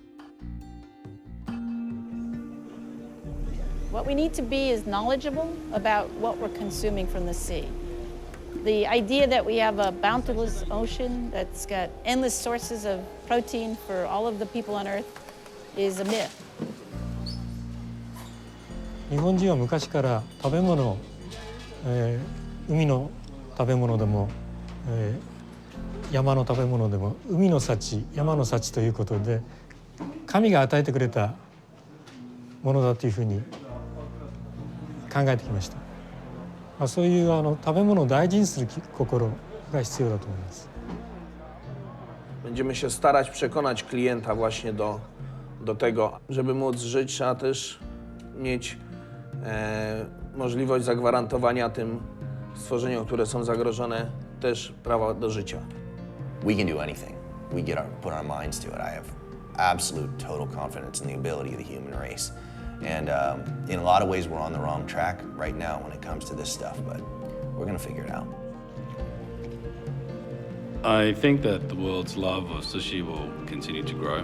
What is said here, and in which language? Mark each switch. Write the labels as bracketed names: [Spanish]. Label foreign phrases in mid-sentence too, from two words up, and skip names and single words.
[English] What we need to be is knowledgeable about what we're consuming from the sea. The idea that we have a bountiful ocean that's got endless sources of protein for all of the people on Earth is a myth. [Japanese] 日本人は昔から食べ物、海の食べ物でも、山の食べ物でも海の幸、山の幸ということで神が与えてくれたものだというふうに考えてきました。そういう食べ物を大事にする心が必要だと思います。 [Polish] Będziemy się starać przekonać klienta właśnie do tego, żeby móc żyć, trzeba też mieć możliwość zagwarantowania tym stworzeniom, które są zagrożone, też prawa do życia. [English] We can do anything. We put our minds to it. I have absolute total confidence in the ability of the human race. And in a lot of ways, we're on the wrong track right now when it comes to this stuff, but we're going to figure it out. I think that the world's love of sushi will continue to grow.